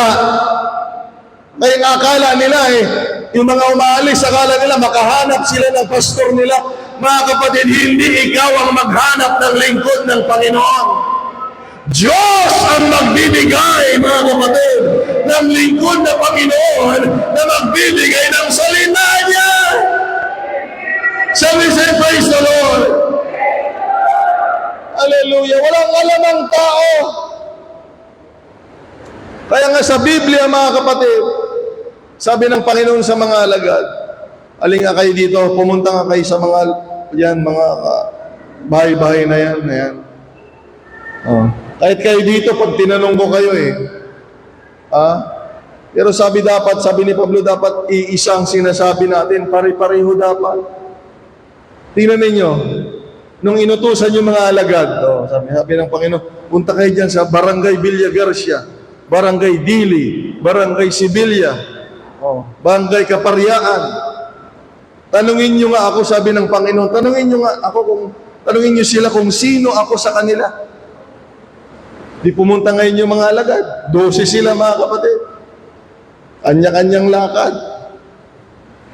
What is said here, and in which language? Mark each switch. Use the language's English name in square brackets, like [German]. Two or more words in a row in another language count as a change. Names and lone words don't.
[Filipino] Kaya ang akala nila yung mga umaalis, akala nila makahanap sila ng pastor nila. Mga kapatid, hindi ikaw ang maghanap ng lingkod ng Panginoon. Diyos ang magbibigay, mga kapatid, ng lingkod ng Panginoon na magbibigay ng salita niya. [English] Shall we say, praise the Lord? [Filipino] Hallelujah. Walang alam ang tao. Kaya nga sa Biblia, mga kapatid, sabi ng Panginoon sa mga alagad, alin nga kayo dito, pumunta nga kayo sa mga, yan, mga bahay-bahay na yan. Ayan. Oh. Kahit kayo dito, pag tinanong ko kayo pero sabi ni Pablo, dapat iisang sinasabi natin, pare-pareho dapat. Tingnan ninyo, nung inutusan yung mga alagad, sabi ng Panginoon, punta kayo dyan sa Barangay Villa Garcia, Barangay Dili, Barangay Sibilia, Barangay Kapariaan. Tanungin nyo nga ako, sabi ng Panginoon, tanungin nyo sila kung sino ako sa kanila. Di pumunta ngayon yung mga alagad. 12 sila, mga kapatid. Kanya-kanyang lakad.